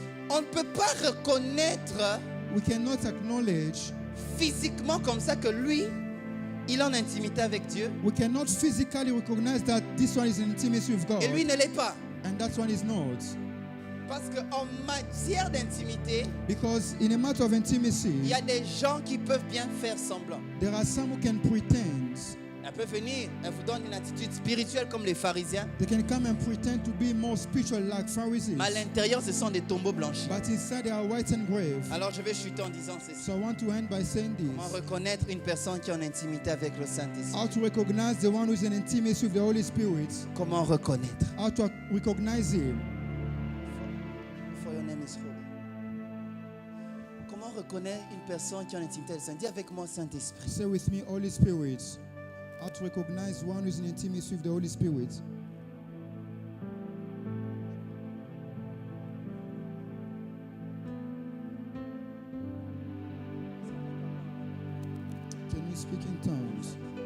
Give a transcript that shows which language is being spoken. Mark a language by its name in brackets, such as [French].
[French] On ne peut pas reconnaître [English] We cannot acknowledge, [French] physiquement comme ça que lui, il est en intimité avec Dieu [English] we cannot physically recognize that this one is in intimacy with God [French] et lui ne l'est pas. [English] and that one is not. [French] Parce qu'en matière d'intimité, [English] Because in a matter of [French] il [English] intimacy, [French] y a des gens qui peuvent bien faire semblant. [English] there are some who can pretend. [French] Elle peut venir, elle vous donne une attitude spirituelle comme les pharisiens, [English] They can come and pretend to be more spiritual like Pharisees. [French] mais à l'intérieur, ce sont des tombeaux blanchis. [English] But inside they are white and grave. [French] Alors je vais chuter en disant ceci. [English] So I want to end by saying [French] Comment [English] this. [French] reconnaître une personne qui est en intimité avec le Saint-Esprit? [English] How to recognize the one who is in intimacy with the Holy Spirit. [French] Comment reconnaître? [English] How to recognize him. For your name is holy. [French] Comment reconnaître une personne qui est en intimité avec le Saint-Esprit? Dis avec moi, Saint-Esprit. [English] Say with me, Holy Spirit. How to recognize one who is in intimacy with the Holy Spirit. Can you speak in tongues?